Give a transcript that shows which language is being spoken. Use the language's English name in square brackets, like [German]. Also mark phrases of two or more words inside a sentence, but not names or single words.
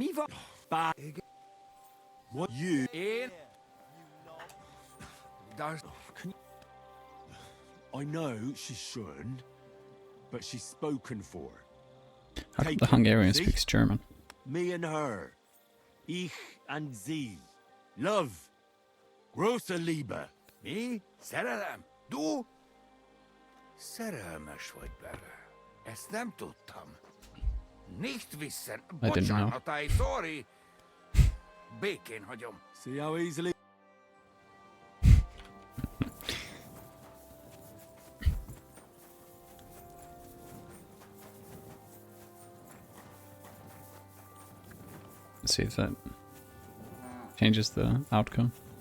[English] me back. What you... In. I know she shouldn't, but she's spoken for. How come the Hungarian See? speaks German? Me and her. Ich and sie. Love. [German] Große Liebe. [Hungarian] Mi? Szerelem? Du? Szerelmes vagy bele. Ezt nem tudtam. [German] Nicht wissen. [English] I didn't know. [Hungarian] Bocsánat, sorry. Békén hagyom. [English] See how easily... Let's see if that changes the outcome.